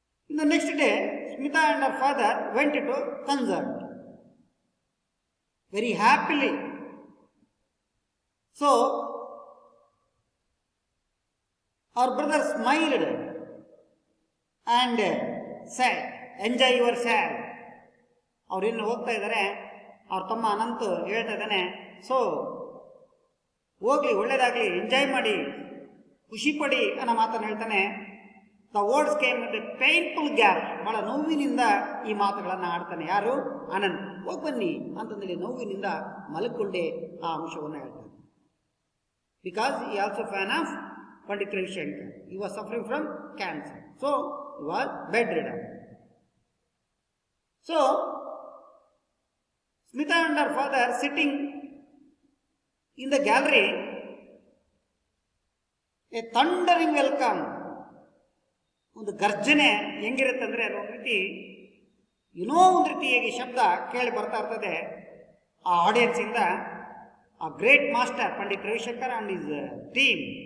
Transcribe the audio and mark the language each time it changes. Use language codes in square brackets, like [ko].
[en] In the next day, Smita and her father went to concert very happily. So our brother smiled and said, enjoy yourself. [kn] ಅವ್ರಿನ್ನು ಹೋಗ್ತಾ ಇದ್ದಾರೆ. ಅವ್ರ ತಮ್ಮ ಅನಂತ್ ಹೇಳ್ತಾ ಇದ್ದಾನೆ, so ಹೋಗ್ಲಿ, ಒಳ್ಳೇದಾಗಲಿ, ಎಂಜಾಯ್ ಮಾಡಿ, ಖುಷಿ ಪಡಿ ಅನ್ನೋ ಮಾತನ್ನು ಹೇಳ್ತಾನೆ. [en] The words came with a painful gap. [kn] ಬಹಳ ನೋವಿನಿಂದ ಈ ಮಾತುಗಳನ್ನು ಆಡ್ತಾನೆ. ಯಾರು? ಅನಂತ್. ಹೋಗಿ ಬನ್ನಿ ಅಂತಂದೇಳಿ ನೋವಿನಿಂದ ಮಲಕೊಂಡೆ ಆ ಅಂಶವನ್ನು ಹೇಳ್ತಾನೆ. [en] Because he also fan of Pandit Ravishankar. He was suffering from cancer. So he was bed ridden. So Smita and her father sitting in the gallery, a thundering welcome. [kn] ಒಂದು ಗರ್ಜನೆ ಹೆಂಗಿರುತ್ತೆ ಅಂದರೆ, ಒಂದು ರೀತಿ ಏನೋ ಒಂದು ರೀತಿಯಾಗಿ ಶಬ್ದ ಕೇಳಿ ಬರ್ತಾ ಇರ್ತದೆ ಆ ಆಡಿಯನ್ಸ್ ಇಂದ. [en] ಆ great master Pandit Ravishankar and his team.